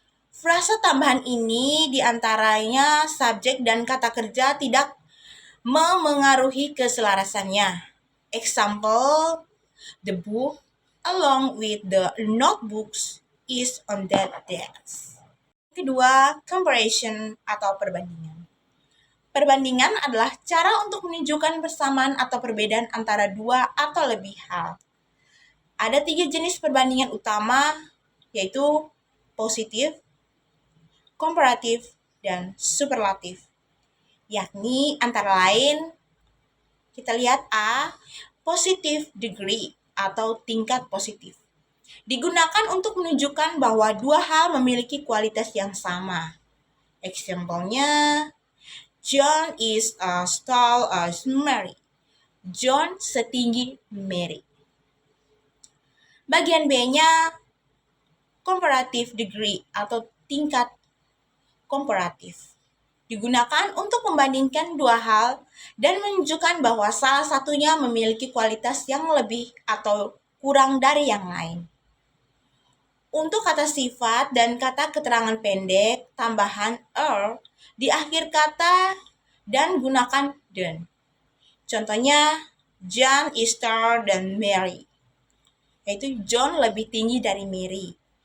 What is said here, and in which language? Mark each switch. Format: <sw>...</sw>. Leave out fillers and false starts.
<id>Frasa tambahan ini diantaranya subjek dan kata kerja tidak memengaruhi keselarasannya.</id> <en>Example, the book along with the notebooks is on that desk.</en> <id>Kedua, comparison atau perbandingan. Perbandingan adalah cara untuk menunjukkan persamaan atau perbedaan antara dua atau lebih hal. Ada 3 jenis perbandingan utama, yaitu positif, komparatif, dan superlatif. Yakni antara lain, kita lihat A,</id> <en>positive degree</en> <id>atau tingkat positif. Digunakan untuk menunjukkan bahwa dua hal memiliki kualitas yang sama.</id> <en>Example-nya, John is as tall as Mary.</en> <id>John setinggi Mary. Bagian B-nya,</id> <en>comparative degree</en> <id>atau tingkat komparatif. Digunakan untuk membandingkan dua hal dan menunjukkan bahwa salah satunya memiliki kualitas yang lebih atau kurang dari yang lain. Untuk kata sifat dan kata keterangan pendek, tambahan er di akhir kata dan gunakan than. Contohnya,</id> <en>John is taller than Mary.</en> <id>Yaitu John lebih tinggi dari Mary.</id>